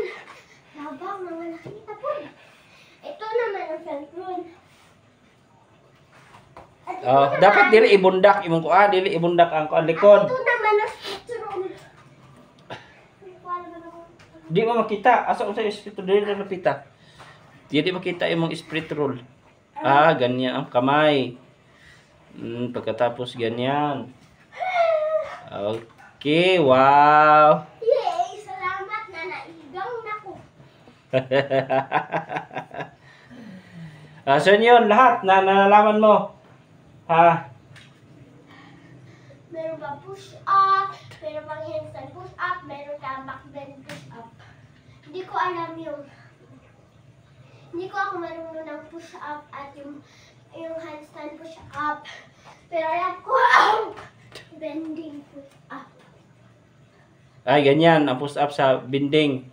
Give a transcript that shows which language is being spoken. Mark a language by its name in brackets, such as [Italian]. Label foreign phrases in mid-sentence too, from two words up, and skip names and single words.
[Filipino] Habang mga nakita po. Ito naman ang [English] front roll. [Filipino] At ito naman, [Cebuano] Dapat dili ibundak imong kuan, dili ibundak ang kuan likod. [Filipino] ito naman ang [English] split roll. [Filipino] Hindi ko alam ano. [Cebuano] Di mo makita asa unsa yung [English] split roll [Cebuano] dili na napita. Di makita imong [English] split roll. [Filipino] Ah, ganyan ang kamay. Pagkatapos ganyan. Okay, wow. Yay! Salamat na naigaw na ko. So yun, lahat na nalalaman mo. Ha? Meron ba [English] push up? [Filipino] Meron bang [English] handstand push up? [Filipino] Meron ka [English] back bend push up? [Filipino] Hindi ko alam yung... Hindi ko ako marunong ng [English] push up [Filipino] at yung [English] handstand push up. [Filipino] Pero alam ko ang [English] bending push up. [Filipino] Ay, ganyan. Ang [English] push up [Filipino] sa binding.